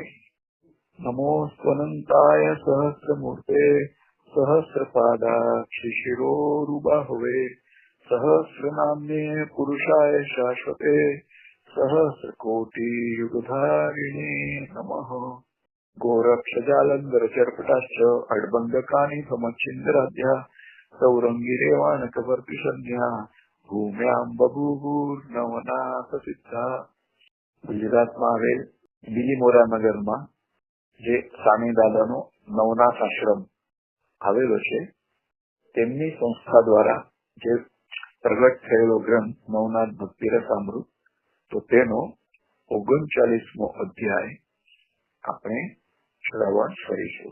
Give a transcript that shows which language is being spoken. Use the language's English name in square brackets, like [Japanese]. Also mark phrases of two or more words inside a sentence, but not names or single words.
[Sanskrit] नमो स्वनंताय सहस्रमूर्ते सहस्रपादाक्ष शिरोरुबाहुवे सहस्रनाम्ने पुरुषाय शाश्वते सहस्रकोटि युगधारिणे नमः। गोरक्षजालंधर चरपटाश्च अड्बंधकानि समच्छिन्द्राद्या सौरंगिरेवाणकवर्तिशन्या भूम्यां बभूवुर्नवनाथ सिद्धा। [Gujarati] ગુજરાતમાં આવેલ બિલીમોરા નગરમાં જે સ્વામી દાદાનો નવનાથ આશ્રમ આવેલો છે, તેમની સંસ્થા દ્વારા જે પ્રગટ થયેલો ગ્રંથ નવનાથ ભક્તિ રસામૃત, તો તેનો 39મો અધ્યાય આપણે શ્રવણ કરીશું।